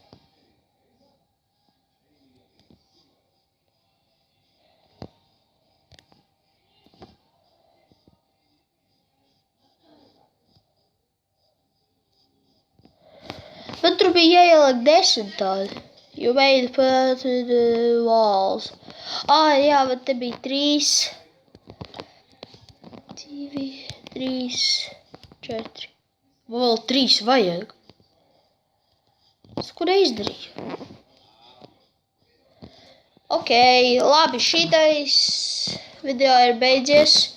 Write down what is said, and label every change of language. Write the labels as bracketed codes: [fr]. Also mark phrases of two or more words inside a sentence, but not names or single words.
[lv] Man tur bija jāieliek 10 tādi. [en] You made put the walls. [lv] Jā, bet te bija 3. 2, 3, 4. Vēl 3 vajag. Es ko neizdarīju? Ok, labi, šitais video ir beidzies.